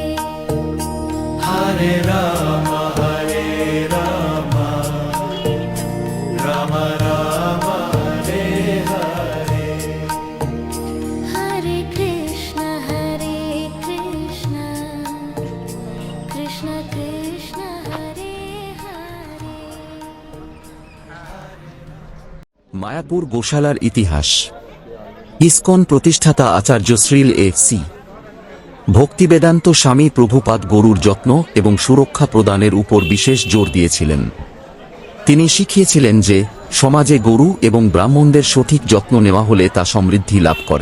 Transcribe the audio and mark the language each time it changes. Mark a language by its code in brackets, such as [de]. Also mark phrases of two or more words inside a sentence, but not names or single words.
[sa] Hare Rama, Rama Rama, Hare Hare. Hare Krishna, Krishna Krishna, Hare Hare. [bn] মায়াপুর গোশালার ইতিহাস। ইসকন প্রতিষ্ঠাতা আচার্য শ্রীল এ.সি. ভক্তিবেদান্ত স্বামী প্রভুপাদ গরুর যত্ন এবং সুরক্ষা প্রদানের উপর বিশেষ জোর দিয়েছিলেন। তিনি শিখিয়েছিলেন যে সমাজে গরু এবং ব্রাহ্মণদের সঠিক যত্ন নেওয়া হলে তা সমৃদ্ধি লাভ করে।